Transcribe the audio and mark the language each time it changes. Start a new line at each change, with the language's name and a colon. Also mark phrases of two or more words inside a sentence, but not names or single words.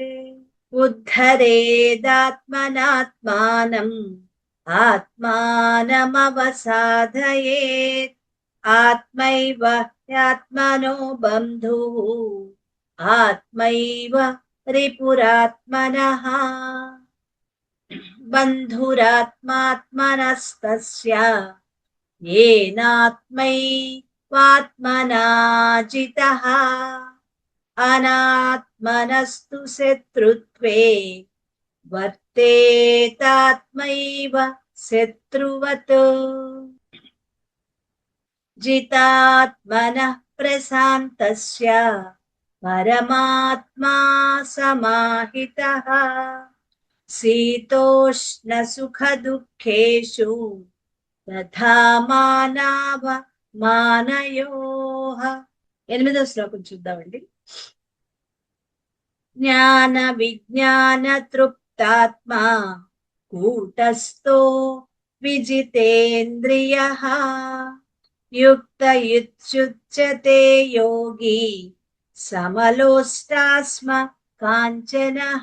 Sanskrit: ఉద్ధరేదాత్మనాత్మానం ఆత్మానమవసాదయేత్ ఆత్మైవ హ్యాత్మనో బంధుః ఆత్మైవ రిపురాత్మనః బంధురాత్మాత్మనస్తస్య येनात्मैवात्मना जितः अनात्मनस्तु शत्रुत्वे वर्तेतात्मैव शत्रुवत् जितात्मनः प्रशान्तस्य परमात्मा समाहितः शीतोष्णसुखदुःखेषु తథా మానవ మానయోః.
Telugu: 8వ శ్లోకం చూద్దామండి.
Sanskrit: జ్ఞాన విజ్ఞాన తృప్తాత్మా కూటస్థో విజితేంద్రియః యుక్త యుచ్యుచ్యతే యోగి సమలోష్టాస్మ కాంచనః.